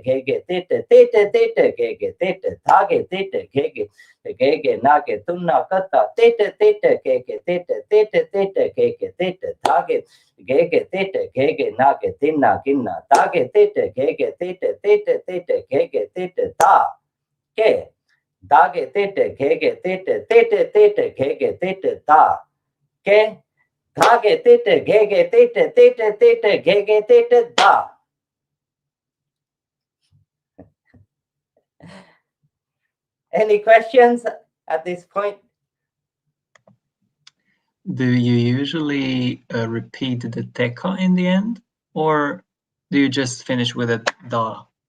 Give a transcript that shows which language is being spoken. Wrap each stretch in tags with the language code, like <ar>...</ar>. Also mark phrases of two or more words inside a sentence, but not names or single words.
<en>gege tete, tete, tete, gege tete, dage, tete, gege, gege nage, tunna kata, tete, tete, gege tete, tete, tete, gege tete, dage, gege tete, gege nage, dinna, ginna, dage tete, gege tete, tete, tete, gege tete, da, ge, dage tete kege tete tete tete kege tete da ke dage tete kege tete tete tete kege tete da. Any questions at this point? Do you usually repeat the teka in the end, or do you just finish with a da?</en>